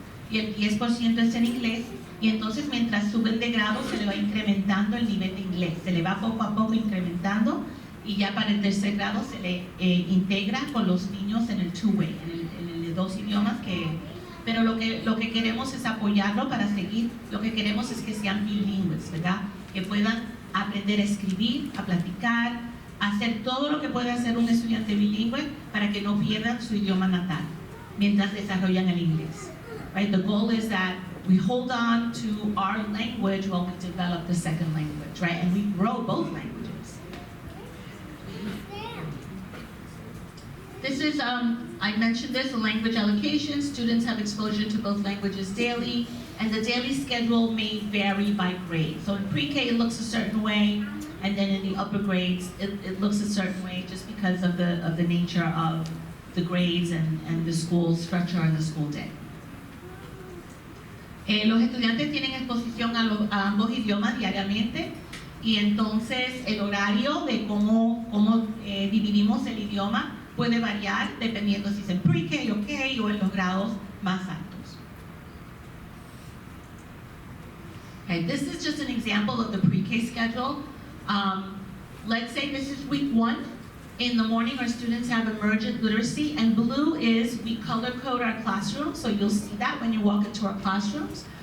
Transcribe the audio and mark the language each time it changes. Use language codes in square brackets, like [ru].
[es] y el 10% es en inglés, y entonces mientras suben de grado se le va incrementando el nivel de inglés, se le va poco a poco incrementando, y ya para el tercer grado se le integra con los niños en el two-way, en el de dos idiomas, pero lo que queremos es apoyarlo para seguir, lo que queremos es que sean bilingües, ¿verdad? Que puedan aprender a escribir, a platicar, a hacer todo lo que puede hacer un estudiante bilingüe para que no pierdan su idioma natal mientras desarrollan el inglés. [en] Right? The goal is that we hold on to our language while we develop the second language, right? And we grow both languages. This is, I mentioned this, the language allocation. Students have exposure to both languages daily, and the daily schedule may vary by grade. So in pre-K it looks a certain way, and then in the upper grades it looks a certain way just because of the nature of the grades and the school structure and the school day. [es] Los estudiantes tienen exposición a ambos idiomas diariamente, y entonces el horario de cómo dividimos el idioma puede variar dependiendo si es en pre-K o K o en los grados más altos. [en] Okay, this is just an example of the pre-K schedule. Let's say this is week 1. In the morning, our students have emergent literacy, and blue is, we color code our classrooms, so you'll see that when you walk into our classrooms.